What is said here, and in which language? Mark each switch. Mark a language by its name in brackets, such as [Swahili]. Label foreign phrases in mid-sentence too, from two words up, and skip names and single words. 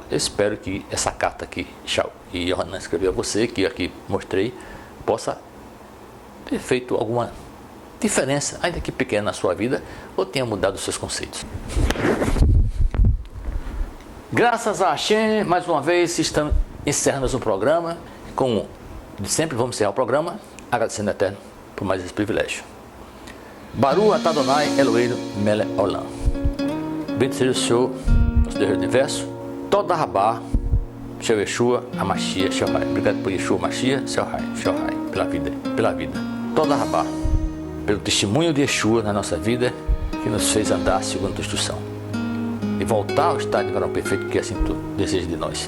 [Portuguese] Eu espero que essa carta que Yohanan escreveu a você, que aqui mostrei, possa ter feito alguma diferença, ainda que pequena, na sua vida, ou tenha mudado os seus conceitos. Graças a Hashem, mais uma vez estamos encerrando o programa. Como de sempre, vamos encerrar o programa agradecendo ao Eterno por mais esse privilégio. [Hebrew] ברוך אתה אדוני אלוהינו מלך עולם. [Portuguese] Bendito seja o Senhor, nosso Deus do Universo. [Hebrew] תודה רבה של ישוע המשיח של חי. [Portuguese] Obrigado por Yeshua, Hamashiach, [Hebrew] של חי, [Portuguese] pela vida. [Hebrew] תודה רבה, [Portuguese] pelo testemunho de Yeshua na nossa vida, que nos fez andar segundo a tua instrução e voltar ao estado de varão perfeito que assim tu deseja de nós.